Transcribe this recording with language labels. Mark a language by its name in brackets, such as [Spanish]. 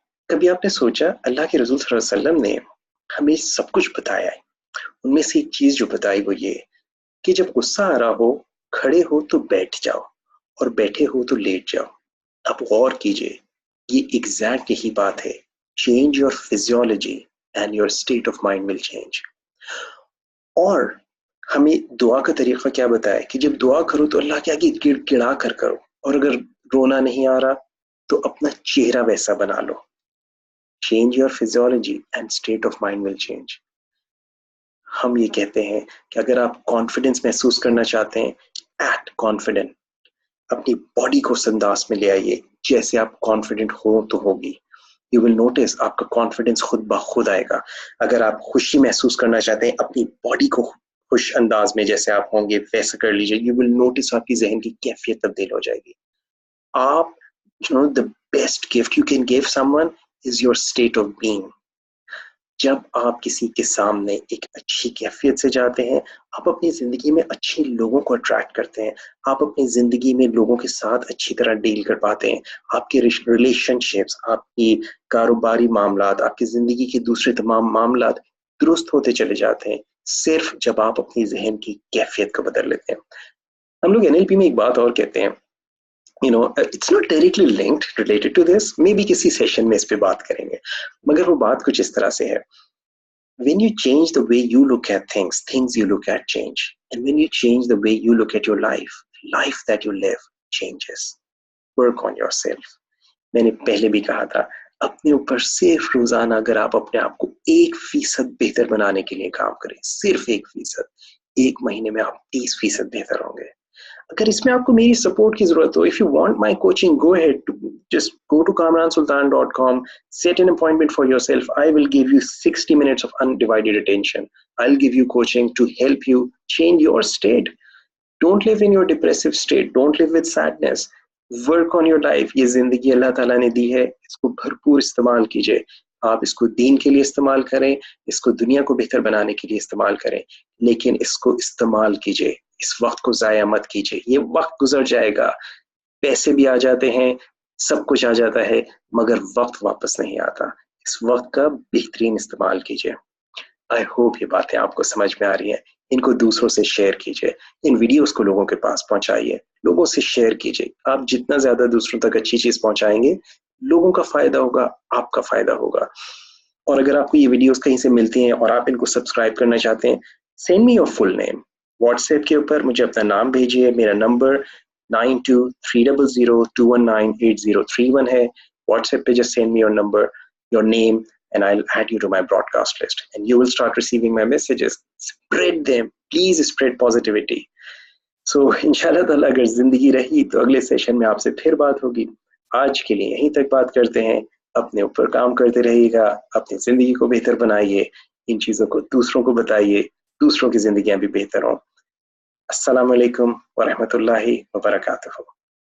[Hindi] कभी आपने सोचा, अल्लाह के रसूल सल्लल्लाहु अलैहि वसल्लम ने हमें सब कुछ बताया है, उनमें से एक चीज जो बताई वो ये कि जब गुस्सा आ रहा हो, खड़े हो तो बैठ जाओ और बैठे हो तो लेट जाओ। आप गौर कीजिए, ये एग्जैक्ट यही बात है। [English] Change your physiology and your state of mind will change. [Hindi] और हमें दुआ का तरीका क्या बताया कि जब दुआ करो तो अल्लाह के आगे गिड़गिड़ा कर करो, और अगर रोना नहीं आ रहा तो अपना चेहरा वैसा बना लो। [English] Change your physiology and state of mind will change. [Hindi] हम ये कहते हैं कि अगर आप कॉन्फिडेंस महसूस करना चाहते हैं, [English] Act confident. [Hindi] अपनी बॉडी को उस अंदाज में ले आइए जैसे आप कॉन्फिडेंट हो तो होगी। [English] You will notice [Hindi] आपका कॉन्फिडेंस खुद ब खुद आएगा। अगर आप खुशी महसूस करना चाहते हैं, अपनी बॉडी को खुश अंदाज में जैसे आप होंगे वैसे कर लीजिए। [English] You will notice [Hindi] आपकी जहन की कैफियत तब्दील हो जाएगी। आप [English] the best gift you can give someone is your state of being. [Hindi] जब आप किसी के सामने एक अच्छी कैफियत से जाते हैं, आप अपनी जिंदगी में अच्छे लोगों को अट्रैक्ट करते हैं, आप अपनी जिंदगी में लोगों के साथ अच्छी तरह डील कर पाते हैं। आपके रिलेशनशिप्स, आपकी कारोबारी मामलात, आपकी जिंदगी के दूसरे तमाम मामलात दुरुस्त होते चले जाते हैं, सिर्फ जब आप अपनी जहन की कैफियत को बदल लेते हैं। हम लोग NLP में एक बात और कहते हैं, [English] it's not directly linked, related to this, [Hindi] maybe किसी सेशन में इस पे बात करेंगे, मगर वो बात कुछ इस तरह से है। [English] When you change the way you look at things, things you look at change. And when you change the way you look at your life, life that you live changes. Work on yourself. [Hindi] मैंने पहले भी कहा था, अपने ऊपर सिर्फ रोजाना अगर आप अपने आप को 1% बेहतर बनाने के लिए काम करें, सिर्फ 1%, 1 महीने में आप 30% बेहतर होंगे। अगर इसमें आपको मेरी सपोर्ट की जरूरत हो, [English] if you want my coaching, go ahead, just go to kamransultan.com, set an appointment for yourself. I will give you 60 minutes of undivided attention. I'll give you coaching to help you change your state. Don't live in your depressive state. Don't live with sadness. Work on your life. [Hindi] ये जिंदगी अल्लाह ताला ने दी है, इसको भरपूर इस्तेमाल कीजिए। आप इसको दीन के लिए इस्तेमाल करें, इसको दुनिया को बेहतर बनाने के लिए इस्तेमाल करें, लेकिन इसको इस्तेमाल कीजिए, इस वक्त को जाया मत कीजिए। ये वक्त गुजर जाएगा, पैसे भी आ जाते हैं, सब कुछ आ जाता है, मगर वक्त वापस नहीं आता। इस वक्त का बेहतरीन इस्तेमाल कीजिए। [English] I hope [Hindi] ये बातें आपको समझ में आ रही हैं। इनको दूसरों से शेयर कीजिए, इन वीडियोस को लोगों के पास पहुंचाइए, लोगों से शेयर कीजिए। आप जितना ज्यादा दूसरों तक अच्छी चीज पहुंचाएंगे, लोगों का फायदा होगा, आपका फायदा होगा। और अगर आपको ये वीडियोस कहीं से मिलती हैं और आप इनको सब्सक्राइब करना चाहते हैं, [English] Send me your full name. [Hindi] WhatsApp के ऊपर मुझे अपना नाम भेजिए। मेरा नंबर 923002198031 है। [English] WhatsApp पे just send me your number, your name, and I'll add you to my broadcast list. And you will start receiving my messages. Spread them. Please spread positivity. [Hindi] So, इंशाल्लाह ताला अगर जिंदगी रही तो अगले सेशन में आपसे फिर बात होगी। आज के लिए यहीं तक बात करते हैं। अपने ऊपर काम करते रहिएगा, अपनी जिंदगी को बेहतर बनाइए, इन चीज़ों को दूसरों को बताइए, दूसरों की जिंदगियां भी बेहतर हों। अस्सलाम वालेकुम व रहमतुल्लाहि व बरकातुहू।